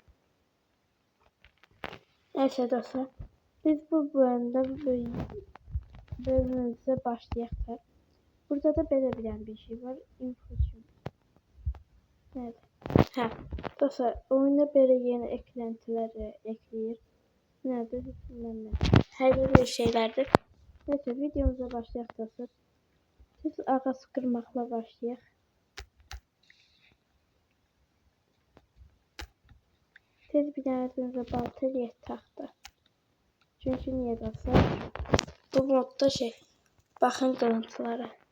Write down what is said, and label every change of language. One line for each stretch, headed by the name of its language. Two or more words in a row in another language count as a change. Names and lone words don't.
Turkish: Neyse dostlar, biz bu bölümde bölümümüze başlayaq.
Azerbaijani: Burada da belə bir şey var.
Turkish: Infusion. Evet.
Azerbaijani: Dostlar, oyuna belə yeni eklentileri ekleyir.
Turkish: Nedir? Bilmem. Her bir şeylerdir. Neyse, videomuza başlayaq dostlar. Biz ağaç kırmakla
Azerbaijani: başlayaq. Tez bir tanəsində balta eləyək taxta.
Turkish: Çünkü niye dostlar? Bu modda bakın kırıntılara.